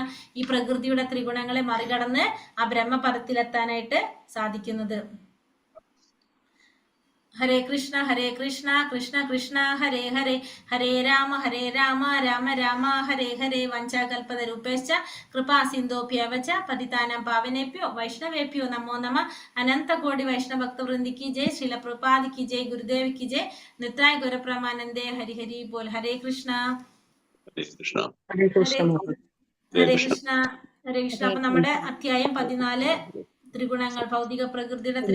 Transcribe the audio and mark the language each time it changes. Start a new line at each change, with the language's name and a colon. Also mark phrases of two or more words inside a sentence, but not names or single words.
Malayalam: ഈ പ്രകൃതിയുടെ ത്രിഗുണങ്ങളെ മറികടന്ന് ആ ബ്രഹ്മപദത്തിലെത്താനായിട്ട് സാധിക്കുന്നത്.
Sanskrit: ഹരേ കൃഷ്ണ കൃഷ്ണ കൃഷ്ണ ഹരേ ഹരേ, ഹരേ രാമ രാമ രാമ ഹരേ ഹരേ. വഞ്ചാകൽപതരൂപേശ്ച കൃപാ സിന്ധോഭ്യവച പതിതാനാം പാവനേഭ്യോ വൈഷ്ണവേഭ്യോ നമോ നമ.
Malayalam: അനന്തകോടി വൈഷ്ണവഭക്തവൃന്ദിക്ക് ജയ്. ശ്രീല പ്രഭുപാദിക്ക് ജയ്. ഗുരുദേവിക്ക് ജയ്.
Bangla: নিতাই গৌরপ্রেমানন্দে. হরি হরি বোল.
Sanskrit: ഹരേ കൃഷ്ണ ഹരേ കൃഷ്ണ.
Malayalam: അപ്പൊ നമ്മുടെ അധ്യായം 14 ത്രിഗുണങ്ങൾ, ഭൗതിക പ്രകൃതിയുടെ